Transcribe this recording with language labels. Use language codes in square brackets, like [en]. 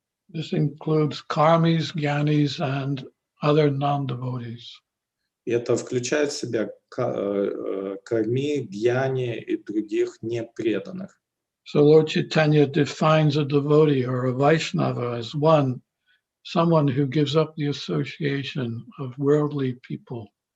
[en] This includes karmis, gyanis, and other non-devotees. [ru] И это включает в себя карми, гьяни и других непреданных. [en] So Lord Chaitanya defines a devotee or a Vaishnava as someone who gives up the association of worldly people.